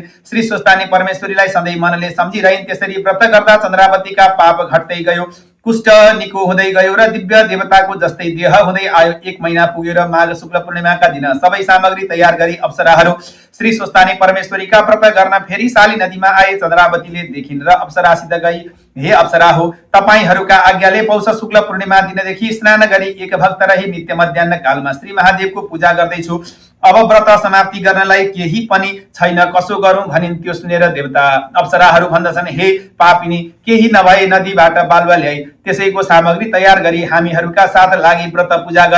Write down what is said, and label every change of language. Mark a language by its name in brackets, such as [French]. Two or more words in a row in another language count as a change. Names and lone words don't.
[Nepali] श्री स्वस्थानी परमेश्वरीलाई सधैँ मनले सम्झिरहिन्। त्यसरी व्रत गर्दा चन्द्रावतीका पाप घट्दै गयो, कुष्ठ निको हुँदै गयो र दिव्य देवताको जस्तै देह हुँदै आयो। 1 महिना पुग्यो र माघ शुक्ल पूर्णिमाका दिन सबै सामग्री तयार गरी अप्सराहरू श्री स्वस्थानी परमेश्वरीका व्रत गर्न फेरि साली नदीमा आए। चन्द्रावतीले देखिन् र अप्सरासित गई, हे अप्सरा हो, तपाईहरूका आज्ञाले पौष शुक्ल पूर्णिमा दिनदेखि स्नान गरी एक भक्त रही नित्य मध्याह्न कालमा श्री महादेवको पूजा गर्दैछु। अब व्रत समाप्ति गर्नलाई केही पनि छैन, कसो गरौं भनिन्। त्यो सुनेर देवता अप्सराहरू भन्दछन्, हे पापिनी, केही नभए नदीबाट बालुवा ल्याई त्यसैको सामग्री तयार गरी हामीहरूका साथ लागि व्रत पूजा गर।